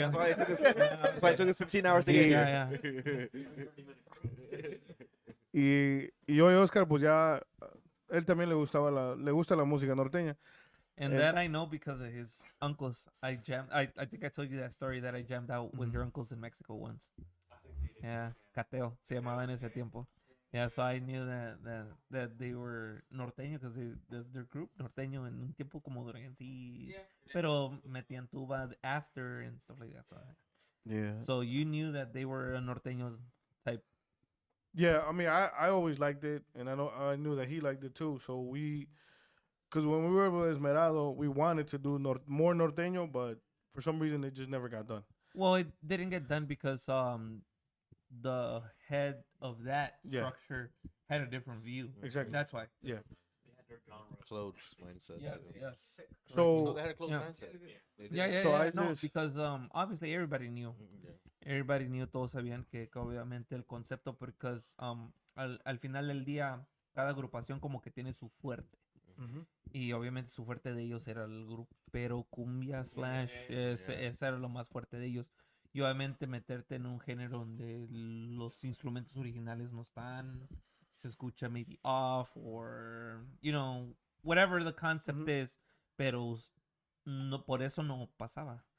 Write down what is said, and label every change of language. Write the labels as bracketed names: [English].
[English] That's why it took us 15 hours to get here. Yeah, [Spanish] Y yo y Oscar, pues ya, él también le gusta la música norteña. [English] And that I know because of his uncles. I think I told you that story that I jammed out with your uncles in Mexico once. [Spanish] Yeah, Cateo se llamaba en ese tiempo. [English] Yeah, so I knew that they were norteño because their group norteño [Spanish] en un tiempo como Duranguense, pero metían tuba [English] after and stuff like that. Yeah. So you knew that they were a norteño type. Yeah, I mean, I always liked it, and I knew that he liked it too. So because when we were with Esmerado, we wanted to do more norteño, but for some reason it just never got done. Well, it didn't get done because the head of that Yeah. structure had a different view. Exactly. That's why. Yeah. Closed mindset. Yes, too. yes. So No, they had a closed Yeah. mindset. They did. Yeah. So I No, just- because obviously everybody knew. Yeah. Everybody knew, [Spanish] todos sabían que obviamente el concepto, [English] because [Spanish] al final del día cada agrupación como que tiene su fuerte. Mhm. Y obviamente su fuerte de ellos era el grupero cumbia slash, ese era lo más fuerte de ellos. Y obviamente meterte en un género donde los instrumentos originales no están, se escucha [English] maybe off, or, you know, whatever the concept is, [Spanish] pero no, por eso no pasaba.